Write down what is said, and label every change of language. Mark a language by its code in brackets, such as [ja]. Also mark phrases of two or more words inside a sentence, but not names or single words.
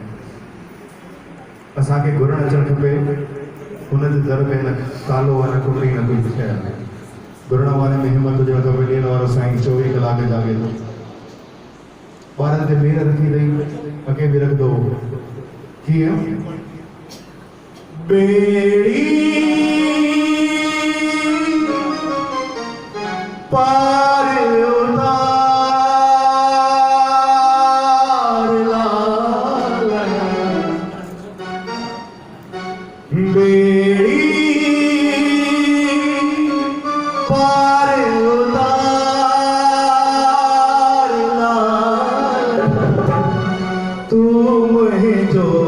[sd] असांखे घुरण अचणु खपे हुन जे दर में न तालो आहे न कुंडी न कोई शइ आहे घुरण वारे में हिमत हुजणु खपे ॾियण वारो साईं 24 कलाक जागे थो ॿारनि ते मेर रखी अथई अॻे बि रखंदो कीअं बेड़ी पार उतार लाला बेड़ी पार उतार लाला [hi] तू मुझे